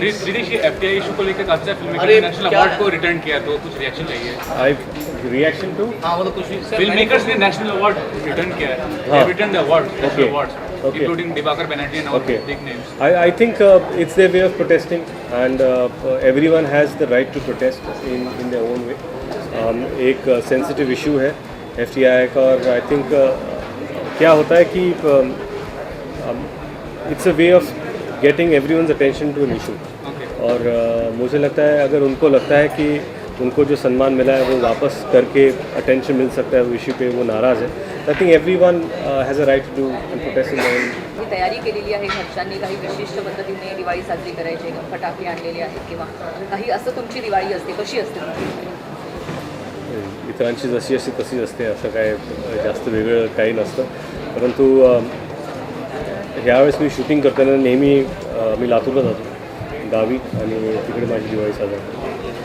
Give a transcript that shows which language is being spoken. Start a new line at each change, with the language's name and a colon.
Hindi: Ritesh FTI issue को लेकर काफी सारे फिल्म मेकर नेशनल अवार्ड को रिटर्न किया तो कुछ रिएक्शन चाहिए
English: I reaction to
Hindi: हाँ मतलब कुछ फिल्म मेकर्स ने नेशनल अवार्ड रिटर्न किया है
English: Return the award national awards including Dibakar Banerjee and all big names. I think it's their way of protesting and everyone has the right to protest in their own way.
Hindi: एक sensitive issue है FTI का और
English: I think
Hindi: क्या होता है कि
English: it's a way of getting everyone's attention to an issue.
Hindi: और मुझे लगता है अगर उनको लगता है कि उनको जो सम्मान मिला है वो वापस करके अटेंशन मिल सकता है वो इश्यू पे वो नाराज़ है
English: I think everyone has a right to do and protest in
Marathi: मी तयारी केलेली आहे घरच्यांनी काही विशिष्ट पद्धतीने दिवाळी साजरी करायची फटाके आणलेले आहेत किंवा काही असं तुमची दिवाळी असते कशी असते तुमची इतरांची जशी असते तशीच असते असं काय जास्त वेगळं काही नसतं परंतु ह्यावेळेस मी शूटिंग करताना नेहमी मी लातूरला जातो गावी आणि तिकडे माझी दिवाळी साजरी